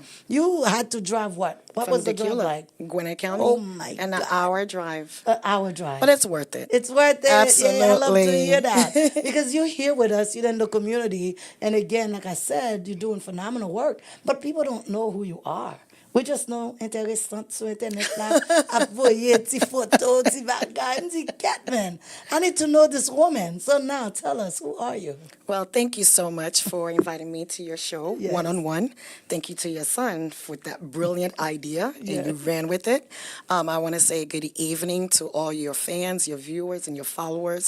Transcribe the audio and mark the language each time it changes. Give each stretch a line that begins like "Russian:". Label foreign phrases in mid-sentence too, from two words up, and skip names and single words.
English: You had to drive what? What From was the drive Dacula, like? Gwinnett County. Oh, my And God. an hour drive. An hour drive. But it's worth it. It's worth it. Absolutely. Yeah, I love to hear that. Because you're here with us, you're in the community. And again, like I said, you're doing phenomenal work. But people don't know who you are. We just know
Haitian Creole: intéressant sur internet là, à voyer ti photo, ti bagay, ti Catman.
English: I need to know this woman. So now tell us, who are you? Well, thank you so much for inviting me to your show, Yes. One-on-One. Thank you to your son for that brilliant idea, and Yes. you ran with it. I want to say good evening to all your fans, your viewers, and your followers.